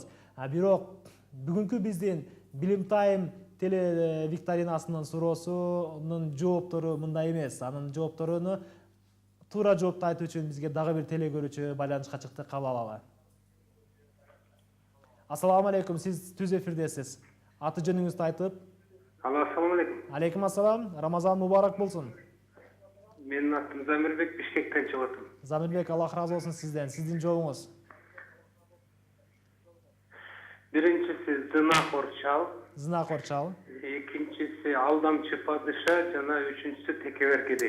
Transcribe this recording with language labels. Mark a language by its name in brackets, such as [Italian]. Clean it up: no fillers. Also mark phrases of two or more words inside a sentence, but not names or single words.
[Kyrgyz] Бирок бүгүнкү биздин Билим Тайм теле викторинасынын суроосунун жооптору мындай эмес. Анын жоопторуну туура жоопту айтуу үчүн бизге дагы бир теле көрүүчү байланышка чыкты, кабыл алалы. [Arabic] السلام عليكم, [Kyrgyz] сиз түз эфирдесиз. Аты жөнүңүздү айтып? Алло, [Arabic] السلام عليكم. عليكم السلام. [Kyrgyz] Рамазан мубарак болсун. Менин атым Замирбек, Бишкектен чыгып атам. Замирбек, Аллах разы болсун сизден. Сиздин жообуңуз? Биринчиси зынакор чал, Зынакор чал. экинчиси алдамчы падыша, жана үчүнчүсү текебер кедей.